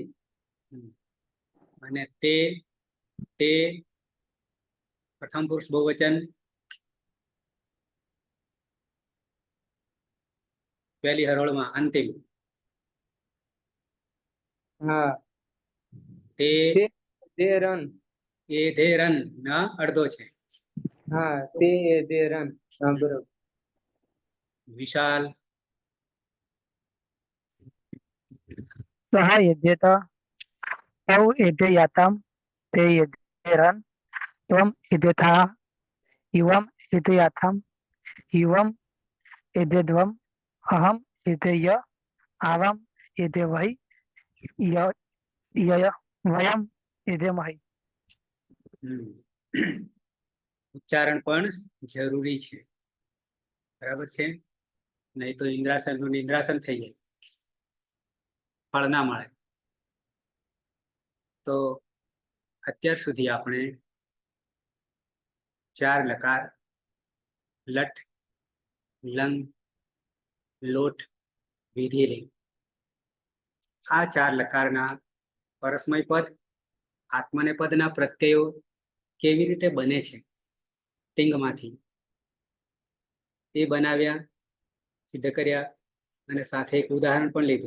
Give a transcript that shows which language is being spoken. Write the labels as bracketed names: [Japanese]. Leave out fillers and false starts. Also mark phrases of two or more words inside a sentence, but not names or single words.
[Gujarati] અને તે પ્રથમ પુરુષ બહુવચન, પહેલી હરોળમાં અંતિમ. હા, તે એધેરન. એધેરન ના અડધો છે. હા, તે એધેરન. હા, બરોબર. વિશાલ, [Sanskrit] सः यज्ञेत तौ यज्ञयातां ते यज्ञेरन् त्वं यज्ञथाः युवं यज्ञयाथां युवं यज्ञध्वम् अहं यज्ञेय आवां यज्ञवै य यय वयं यज्ञमहि. [Gujarati] ઉચ્ચારણ પણ જરૂરી છે, બરાબર છે? નહીં તો ઇન્દ્રાસન નું નિદ્રાસન થઈ જાય, ફળ ના મળે. તો અત્યાર સુધી આપણે 4 લકાર લટ, લંગ, લોટ, વિધિલિંગ આ 4 લકારના પરસ્મય પદ, આત્મનેપદના પ્રત્યયો કેવી રીતે બને છે ટિંગમાંથી એ બનાવ્યા, સિદ્ધ કર્યા અને સાથે એક ઉદાહરણ પણ લીધું.